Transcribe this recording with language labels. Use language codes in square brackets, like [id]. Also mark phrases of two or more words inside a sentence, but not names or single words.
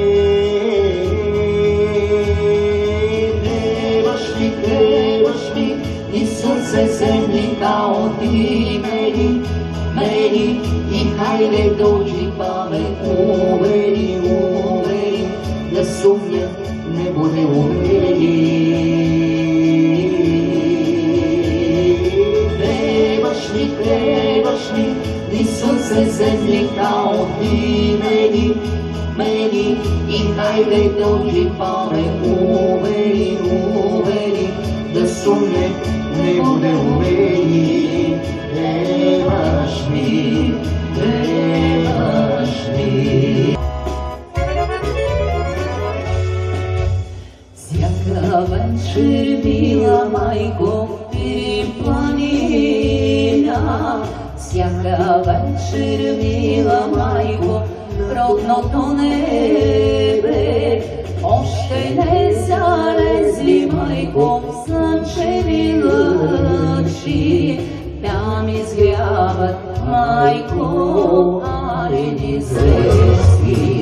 [sr] Требаш ми, и срце земли као ти мени, мени, и хајде доđi па ме увери, увери, да сумња не буде увери. Требаш ми, и срце земли као ти мени, meni, i haјde dođi pa me uveri, uveri, da sumnje ne bude u meni. Trebaš mi, trebaš mi. [bg] Всяка вечер била майко планина, всяка вечер била майко родното небе, още не залезли майко слънчеви лъчи, там изгряват майко алени звезди.